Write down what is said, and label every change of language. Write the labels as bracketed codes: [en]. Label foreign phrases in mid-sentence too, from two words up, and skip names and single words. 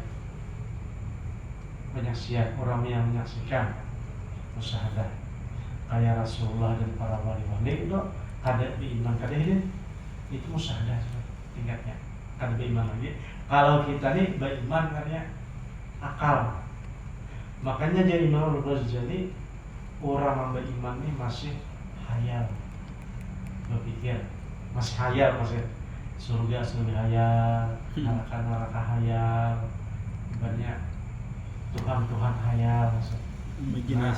[id] Penyaksian, orang yang menyaksikan musyahadah. Kayak Rasulullah dan para wali-wali itu ada beriman kadeh itu musyahadah tingkatnya. Ada beriman lagi. Kalau kita nih beriman karena akal. Makanya jadi Imam Al-Ghazali, orang yang beriman ini masih hayal, berpikir masih hayal, masih surga hayal, neraka hayal, banyak Tuhan hayal, imajinasi.